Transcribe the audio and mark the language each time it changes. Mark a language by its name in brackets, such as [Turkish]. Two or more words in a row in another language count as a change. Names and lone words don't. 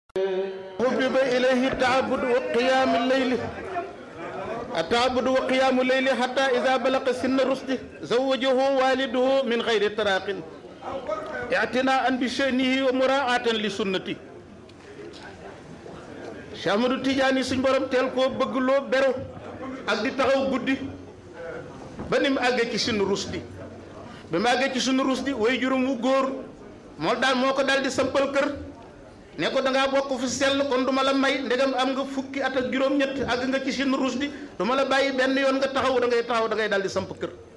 [Arabic] حبب إليه التعبد وقيام الليل حتى إذا بلغ سن الرشد زوجه والده من غير طلاق اعتناء بشأنه ومراعاة لسنته. [Wolof] Cheikh Ahmadou Tidiane suñ borom teel koo bëgg loo beru ak di taxaw guddi ba ni mu àggee ci sunu rusdi ba mu àggee ci sunu rusdi way juróom wu góor moo ko daal di sampal kër ne ko da ngaa bokk fu sell kon du ma la may ndegam am nga fukki at ak juróom-ñett àgg nga ci sunu rusdi du ma la bàyyi benn yoon nga taxaw da ngay daal di samp kër.